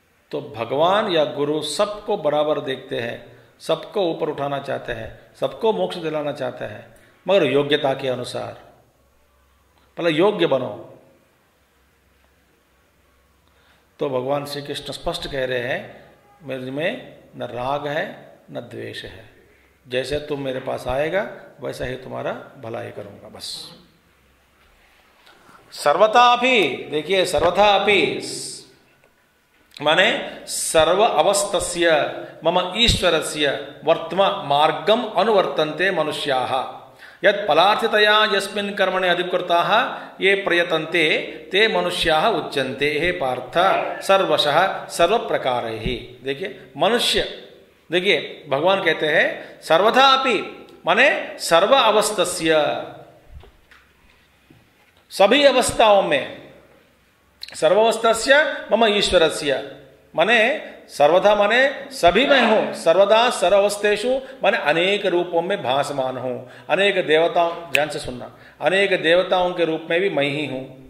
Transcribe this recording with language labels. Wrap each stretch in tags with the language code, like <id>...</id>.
<hi>तो भगवान या गुरु सबको बराबर देखते हैं, सबको ऊपर उठाना चाहते हैं, सबको मोक्ष दिलाना चाहते हैं, मगर योग्यता के अनुसार। पहले योग्य बनो। तो भगवान श्री कृष्ण स्पष्ट कह रहे हैं, मेरे में न राग है न द्वेष है, जैसे तुम मेरे पास आएगा वैसा ही तुम्हारा भलाई करूंगा।</hi> <sa>बस सर्वथा अपि, देखिए सर्वथा अपि माने सर्व अवस्थस्य मम ईश्वरस्य वर्तम मार्गम अनुवर्तन्ते मनुष्याः यत् फलार्थितया यस्मिन् कर्मणि अधिकृताः ये प्रयतन्ते ते मनुष्याः उच्यन्ते। हे पार्थ सर्वशः सर्व प्रकारैः।</sa> <hi>देखिए मनुष्य, देखिए भगवान कहते हैं सर्वथा अपि माने सर्व अवस्थस्य, सभी अवस्थाओं में,</hi> <sa>सर्वावस्थस्य मम ईश्वरस्य</sa> <hi>माने सर्वथा माने सभी में हूं, सर्वदा सर्वावस्थेषु माने अनेक रूपों में भासमान हूं, अनेक देवताओं, ध्यान से सुनना, अनेक देवताओं के रूप में भी मैं ही हूं।</hi>